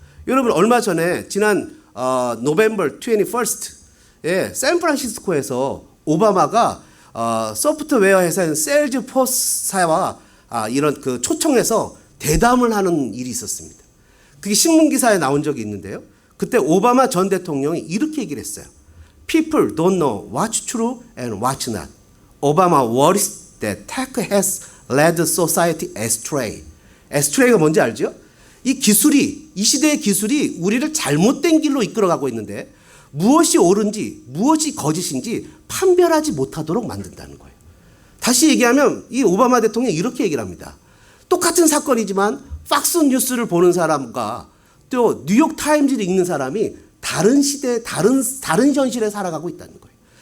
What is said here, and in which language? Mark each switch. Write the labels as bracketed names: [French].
[Korean] 여러분 얼마 전에 지난 노벰버 21에 샌프란시스코에서 오바마가 소프트웨어 회사인 셀즈포스사와 이런 그 초청해서 대담을 하는 일이 있었습니다. 그게 신문 기사에 나온 적이 있는데요. 그때 오바마 전 대통령이 이렇게 얘기를 했어요. [English] People don't know what's true and what's not. Obama worries that tech has led society astray. [Korean] astray가 뭔지 알죠? 이 시대의 기술이 우리를 잘못된 길로 이끌어가고 있는데 무엇이 옳은지 무엇이 거짓인지 판별하지 못하도록 만든다는 거예요. 다시 얘기하면 이 오바마 대통령이 이렇게 얘기를 합니다. 똑같은 사건이지만 팍스 뉴스를 보는 사람과 또 뉴욕 타임즈를 읽는 사람이 다른 시대, 다른 현실에 살아가고 있다는 거예요.